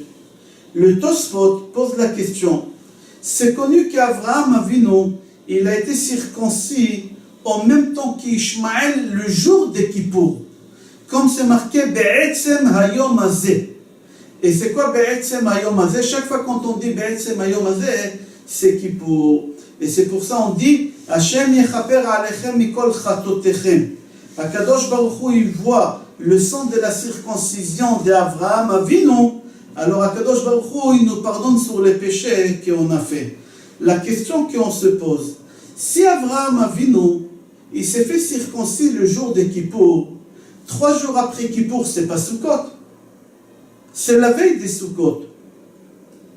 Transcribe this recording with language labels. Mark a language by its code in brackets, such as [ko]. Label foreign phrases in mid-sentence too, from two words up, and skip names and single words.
[fr] Le Tosfot pose la question. C'est connu qu'Avraham Avinu, il a été circoncis en même temps qu'Ishmaël le jour de Kippour. Comme c'est marqué [he] בעצם היום הזה. [fr] Et c'est quoi [he] בעצם היום הזה? [fr] Chaque fois quand on dit [he] בעצם היום הזה, [fr] c'est Kippour. Et c'est pour ça on dit [he] השם יכפר עליכם מכל חטאתיכם. הקדוש ברוך הוא, [fr] il voit le sang de la circoncision d'Avraham Avinu. Alors [he] הקדוש ברוך הוא, [fr] il nous pardonne sur les péchés qu'on a fait. La question qu'on se pose, si Avraham Avinu, il s'est fait circoncis le jour de Kippour, 3 jours après Kippour, c'est pas Sukkot, c'est la veille des Sukkot.